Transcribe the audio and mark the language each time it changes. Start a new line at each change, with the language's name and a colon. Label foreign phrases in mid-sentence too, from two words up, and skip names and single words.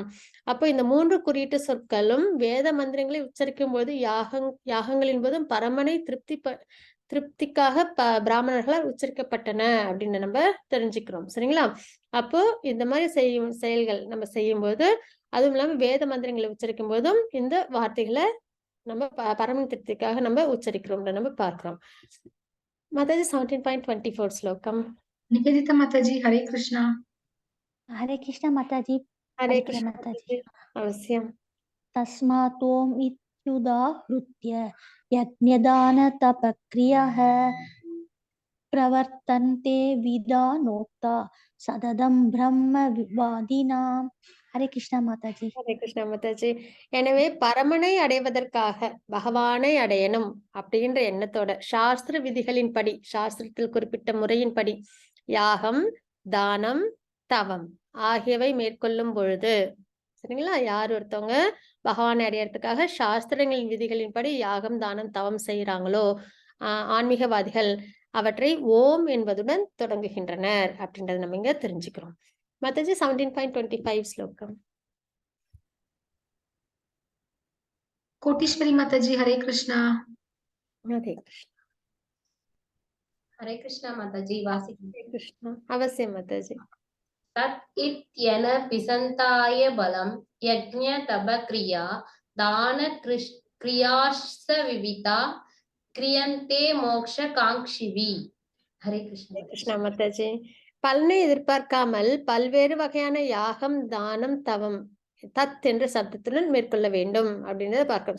Tamil: அப்போ இந்த 3 குறியீட்டு சொற்களும் வேத மந்திரங்களை உச்சரிக்கும் போது யாகங்களின் போதும் பரமனை திருப்திக்காக பிராமணர்களால் உச்சரிக்கப்பட்டன அப்படின்னு நம்ம தெரிஞ்சுக்கிறோம். சரிங்களா. அப்போ இந்த மாதிரி செயல்கள் நம்ம செய்யும் போது, அதுவும் இல்லாம வேத மந்திரங்களை உச்சரிக்கும் போதும் இந்த வார்த்தைகளை நம்ம பரமன் திருப்திக்காக நம்ம உச்சரிக்கிறோம் நம்ம பார்க்கிறோம். மாதாஜி 17.24 ஸ்லோகம்.
Hindi: निवेदिता माता जी। हरे कृष्णा। हरे कृष्ण माताजी। हरे कृष्ण माताजी। अवश्यम।
Sanskrit: तस्मात् इत्युदाहृत्य यज्ञदान तपक्रियाः प्रवर्तन्ते विधानोक्ता सततं ब्रह्मवादिनाम्।
Hindi: हरे कृष्ण माताजी। हरे कृष्ण माताजी।
Tamil: எனவே பரமனை அடைவதற்காக பகவானை அடையணும் அப்படின்ற எண்ணத்தோட சாஸ்திர விதிகளின்படி, சாஸ்திரத்தில் குறிப்பிட்ட முறையின்படி யாகம், தானம், தவம் ஆகியவை மேற்கொள்ளும் பொழுது, சரிங்களா, யார் ஒருத்தவங்க பகவானை அடையறதுக்காக சாஸ்திரங்களின் விதிகளின்படி யாகம், தானம், தவம் செய்யறாங்களோ ஆன்மீகவாதிகள் அவற்றை ஓம் என்பதுடன் தொடங்குகின்றனர் அப்படின்றத நம்ம இங்க தெரிஞ்சுக்கிறோம். மாதாஜி 17.25 ஸ்லோகம்.
Hindi: कोटीश्वरी माता जी। हरे कृष्णा। हरे कृष्ण। हरे कृष्णा माताजी। वासी हरे कृष्ण। अवश्य माताजी।
Sanskrit: तत् इत्यनभिसन्धाय फलं यज्ञ तप क्रिया दान क्रियाश्च विविधाः क्रियन्ते मोक्ष काङ्क्षिभिः.
Tamil: ஹரே கிருஷ்ணா. கிருஷ்ணா மாதாஜி. பலனை எதிர்பார்க்காமல் பல்வேறு வகையான யாகம், தானம், தவம் தத் என்ற சப்தத்துடன் மேற்கொள்ள வேண்டும் அப்படின்றத பார்க்கிறோம்.